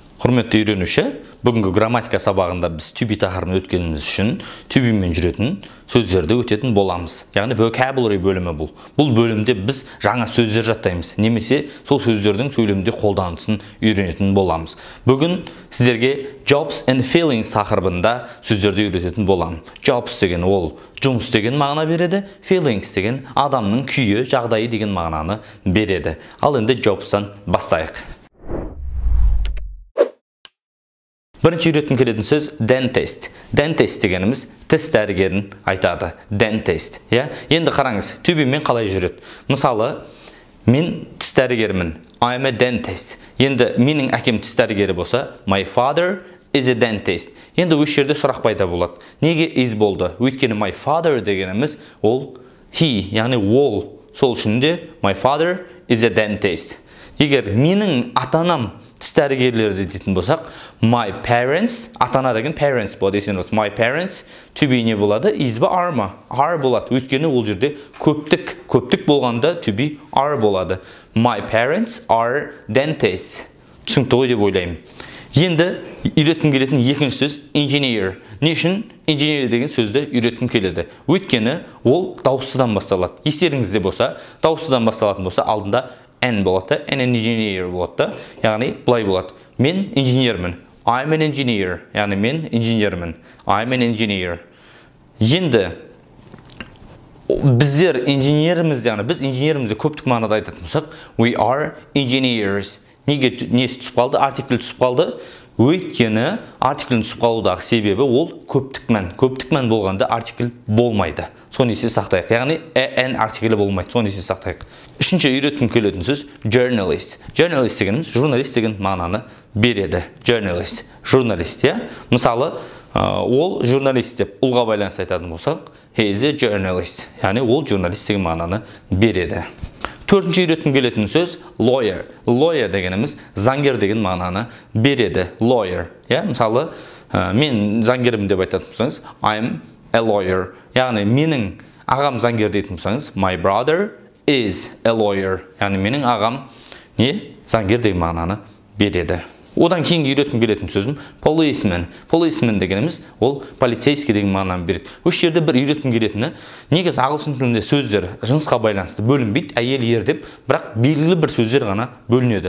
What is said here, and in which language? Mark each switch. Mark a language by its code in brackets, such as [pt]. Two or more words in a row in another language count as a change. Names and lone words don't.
[kk] Құрметті үйренуші, бүгінгі грамматика сабағында біз [en] to be [kk] тақырыбын өткеніміз үшін [en] to be [kk] мен жүретін сөздерді өтетін боламыз. Яғни vocabulary бөлімі бұл. Бұл бөлімде біз жаңа сөздер жаттаймыз, немесе сол сөздердің сөйлемде қолданысын үйренетін боламыз. Бүгін сіздерге [en] jobs and feelings [kk] тақырыбында сөздерді үйрететін боламын. Jobs деген ол жұмыс деген мағына береді, feelings деген адамның күйі, жағдайы деген мағынаны береді. Ал енді jobстан бастайық. Бірінші үйреткім келетін сөз dentist. Dentist дегеніміз тіс дәрігерін айтады. Dentist. Енді қараңыз, [en] to be [kk] мен қалай жүреді? Мысалы, мен тіс дәрігермін. [en] I am a dentist. [kk] Енді менің әкем тіс дәрігері болса, [en] my father is a dentist. [kk] Енді осы жерде сұрақ пайда болады. Неге is болды? Өйткені [en] my father [kk] дегеніміз ол he, яғни ол. Сол үшін де [en] my father is a dentist. [kk] Егер менің ата-анам тіс дәрігерлері дейтін болсақ, [en] my parents, [kk] ата-ана деген parents болады. [en] My parents, to be [kk] не болады? [en] Is ба, are ма? Are болады. [kk] Өйткені ол жерде көптік болғанда [en] to be are [kk] болады. [en] My parents are dentists. [kk] Түсінікті ғой деп ойлаймын. Енді үйреткім келетін екінші сөз engineer. Не үшін engineer деген сөзді үйреткім келеді? Өйткені ол дауыстыдан басталады. Естеріңізде болса, дауыстыдан басталатын болса, алдында N болады, [en] an engineer [kk] болады. Яғни былай болады. Мен инженермін. [en] I'm an engineer. [kk] Яғни мен инженермін. [en] I'm an engineer. [kk] Енді біздер инженеріміз, яғни біз инженерімізді көптік мағынада айтатын болсақ, [en] we are engineers. [kk] Неге несі түсіп қалды? Артикль түсіп қалды. Өйткені артиклін түсіп қалудағы себебі ол көптік мән. Көптік мән болғанда артикль болмайды. Соны есте сақтайық. Яғни an артиклі болмайды. Соны есте сақтайық. Үшінші үйреткім келетін сөз journalist. Journalist дегеніміз журналист деген мағынаны береді. Journalist, журналист, Мысалы, ол журналист деп ұлға байланысты айтатын болсақ, [en] he is a journalist. [kk] Яғни ол журналист деген мағынаны береді. Төртінші үйреткім келетін сөз lawyer. Lawyer дегеніміз заңгер деген мағынаны береді. Lawyer. Мысалы, мен заңгерім деп айтатын болсаңыз, [en] I'm a lawyer. [kk] Яғни менің ағам заңгер дейтін болсаңыз, [en] my brother is a lawyer. [kk] Яғни менің ағам заңгер деген мағынаны береді. Одан кейінгі үйреткім келетін сөзім policeman. Policeman дегеніміз ол полицейский деген мағынаны береді. Осы жерде бір үйреткім келетіні, негізі ағылшын тілінде сөздер жынысқа байланысты бөлінбейді, әйел ер деп, бірақ белгілі бір сөздер ғана бөлінеді.